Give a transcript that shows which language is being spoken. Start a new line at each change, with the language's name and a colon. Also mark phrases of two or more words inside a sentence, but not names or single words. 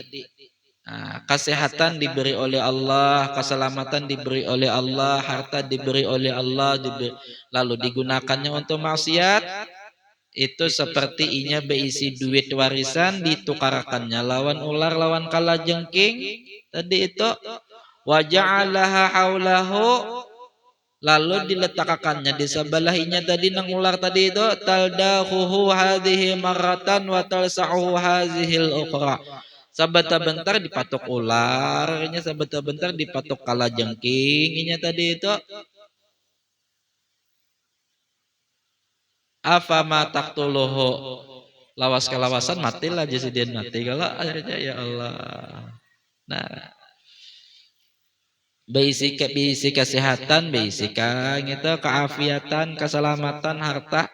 Banjar: Kesehatan diberi oleh Allah, keselamatan diberi oleh Allah, harta diberi oleh Allah, lalu digunakannya untuk maksiat, itu seperti inya berisi duit warisan ditukarkannya lawan ular lawan kalajengking tadi itu.
Arabic: وجعلها حوله,
Banjar: lalu diletakkannya di sebelahnya tadi nang ular tadi itu,
Arabic: تلدغه هذه مرة وتلسعه هذه الأخرى.
Banjar: Sabata bentar dipatok ularnya, sabata bentar dipatok kalajengking tadi itu.
Arabic: أفما تقتله,
Banjar: lawas kelawasan matilah jasiden mati kalau akhirnya ya Allah. Nah, bisi kesehatan, bisi gitu, keafiatan, keselamatan, harta.